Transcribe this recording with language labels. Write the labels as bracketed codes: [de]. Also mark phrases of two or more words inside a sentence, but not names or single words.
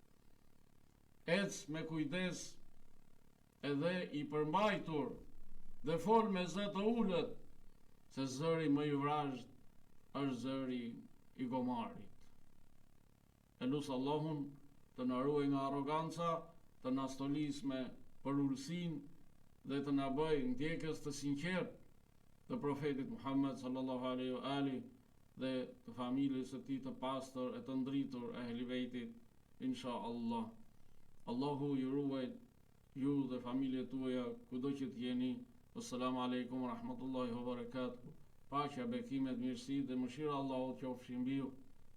[sq] Ec me kujdes edhe i përmbajtur dhe fol me zë të ulët, se zëri më i vrazhd është zëri i gomarit. E lusë Allahun të na ruaj nga arroganca, të na stolis me përulësinë dhe të na bëjë ndjekës të sinqert të profetit Muhammed [ar] صلى الله عليه وآله [sq] dhe të familjes së tij të pastër e të ndritur e ehli bejtit, [ar] إن شاء الله. [sq] Allahu ju ruaj ju dhe familjet tuaja kudo që të jeni. [ar] السلام عليكم ورحمة الله وبركاته. [sq] Paqja, bekimet, mirësi dhe mëshira Allahut qofshin mbi ju.